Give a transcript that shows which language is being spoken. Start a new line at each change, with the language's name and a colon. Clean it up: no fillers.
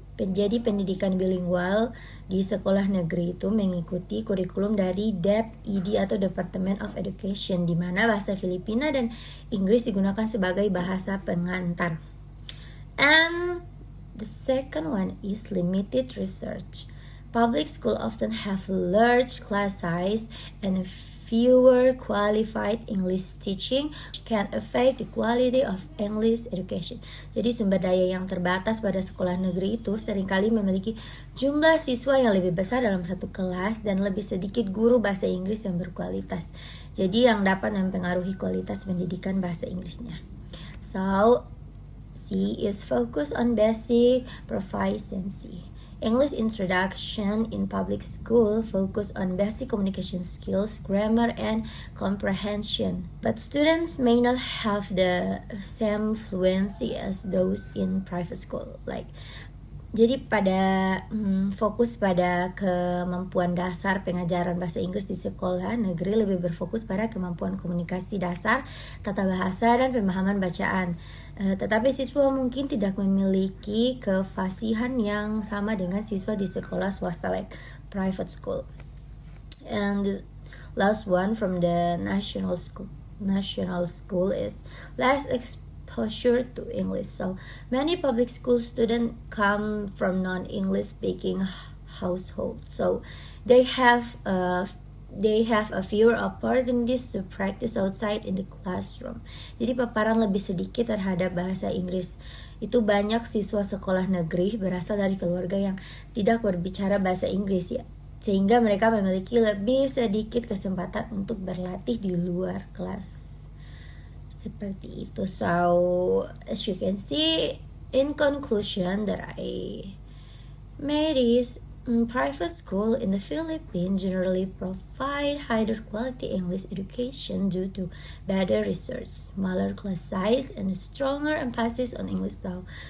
Indonesian: Jadi pendidikan bilingual di sekolah negeri itu mengikuti kurikulum dari DepEd atau Department of Education, di mana bahasa Filipina dan Inggris digunakan sebagai bahasa pengantar.
English: And the second one is limited research. Public school often have large class size and fewer qualified English teaching, which can affect the quality of English education.
Indonesian: Jadi sumber daya yang terbatas pada sekolah negeri itu seringkali memiliki jumlah siswa yang lebih besar dalam satu kelas dan lebih sedikit guru bahasa Inggris yang berkualitas. Jadi yang dapat mempengaruhi kualitas pendidikan bahasa Inggrisnya.
English: So, C is focus on basic proficiency. English introduction in public school focus on basic communication skills, grammar, and comprehension. But students may not have the same fluency as those in private school.
Indonesian: Jadi pada fokus pada kemampuan dasar pengajaran bahasa Inggris di sekolah negeri lebih berfokus pada kemampuan komunikasi dasar, tata bahasa, dan pemahaman bacaan. Tetapi siswa mungkin tidak memiliki kefasihan yang sama dengan siswa di sekolah swasta
English: like private school. And the last one from the national school is less exposure to English. So many public school students come from non-English speaking households, so they have a fewer opportunities to practice outside in the classroom.
Indonesian: Jadi paparan lebih sedikit terhadap bahasa Inggris. Itu banyak siswa sekolah negeri berasal dari keluarga yang tidak berbicara bahasa Inggris ya, sehingga mereka memiliki lebih sedikit kesempatan untuk berlatih di luar kelas. Seperti itu.
English: So, as you can see, in conclusion that I made is private school in the Philippines generally provide higher quality English education due to better research, smaller class size, and a stronger emphasis on English style.